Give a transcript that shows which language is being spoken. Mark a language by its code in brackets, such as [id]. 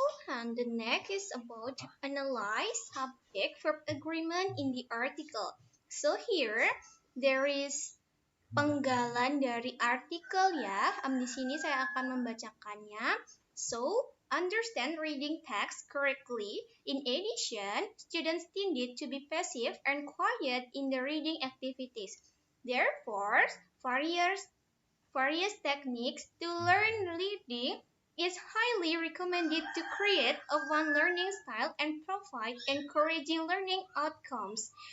[en] And the next is about analyze subject-verb agreement in the article. So here there is [id] penggalan dari artikel ya. Di sini saya akan membacakannya. [en] So, understand reading text correctly. In addition, students tended to be passive and quiet in the reading activities. Therefore, various techniques to learn reading is highly recommended to create a one learning style and provide encouraging learning outcomes.